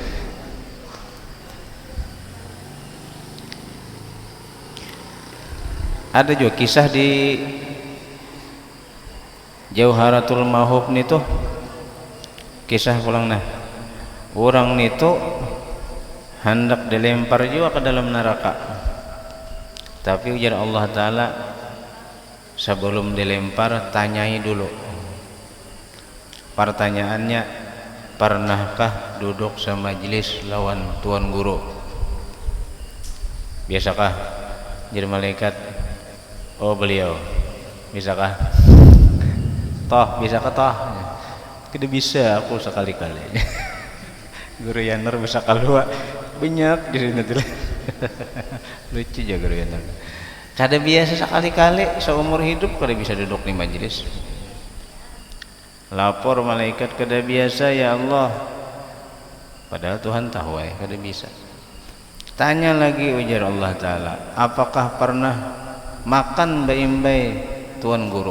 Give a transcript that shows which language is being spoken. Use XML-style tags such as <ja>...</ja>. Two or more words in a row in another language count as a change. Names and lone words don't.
<bjn>Ada juga kisah di Jauharatul Mahub nih tuh, kisah pulang nah, orang nih tuh hendak dilempar juga ke dalam neraka, tapi ujar</bjn> <ar>الله تعالى</ar> <bjn>sebelum dilempar tanyai dulu. Pertanyaannya, pernahkah duduk semajlis lawan tuan guru? Biasakah? Jadi malaikat, oh beliau, bisakah? Toh, bisakah toh? Tidak bisa, aku sekali-kali. Guru Yanar bisa keluar banyak di sini tuh.</bjn> <id>Lucu juga Guru Yanar.</id> <bjn>Kada biasa sekali-kali seumur hidup kada bisa duduk di majelis. Lapor malaikat, kada biasa</bjn> <ar>يا الله.</ar> <bjn>Padahal Tuhan tahu kada bisa. Tanya lagi ujar</bjn> <ar>الله تعالى,</ar> <bjn>apakah pernah makan baimbai tuan guru?</bjn>